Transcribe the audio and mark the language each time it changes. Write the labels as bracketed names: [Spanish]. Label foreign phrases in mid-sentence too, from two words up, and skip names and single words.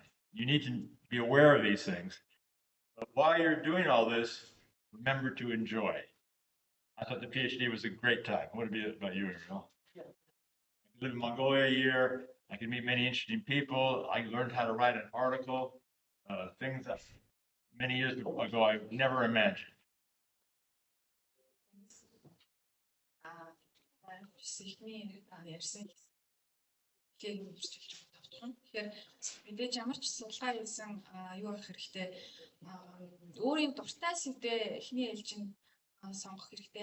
[English] You need to be aware of these things. But while you're doing all this, remember to enjoy. I thought the PhD was a great time. What about you, Ariel? Yeah. I could live in Mongolia a year. I could meet many interesting people. I learned how to write an article, things that many years ago I never imagined. [Mongolian] Тэгэхээр мэдээж ямар ч судалгаа хийсэн юу авах хэрэгтэй өөрийн дуртай сэдвээ эхний ээлжинд сонгох хэрэгтэй.